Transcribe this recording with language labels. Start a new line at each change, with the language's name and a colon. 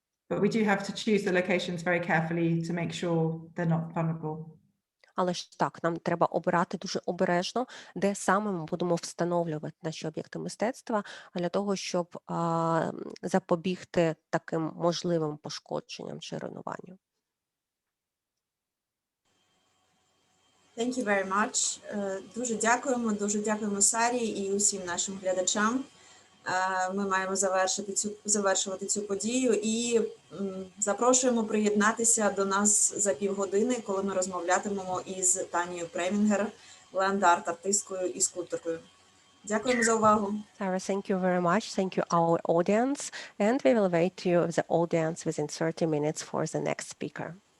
English: But we do have to choose the locations very carefully to make sure they're not vulnerable.
Ukrainian: Але ж так, нам треба обирати дуже обережно, де саме ми будемо встановлювати наші об'єкти мистецтва, для того, щоб запобігти таким можливим пошкодженням чи руйнуванню.
English: Thank you very much.
Ukrainian: Дуже дякуємо Сарі і усім нашим глядачам. Ми маємо завершувати цю подію і запрошуємо приєднатися до нас за півгодини, коли ми розмовлятимемо із Танією Премінгер, ленд-арт-артисткою і скульпторкою. Дякуємо за увагу.
English: Sarah, thank you very much. Thank you our audience, and we will wait you, the audience, within 30 minutes for the next speaker.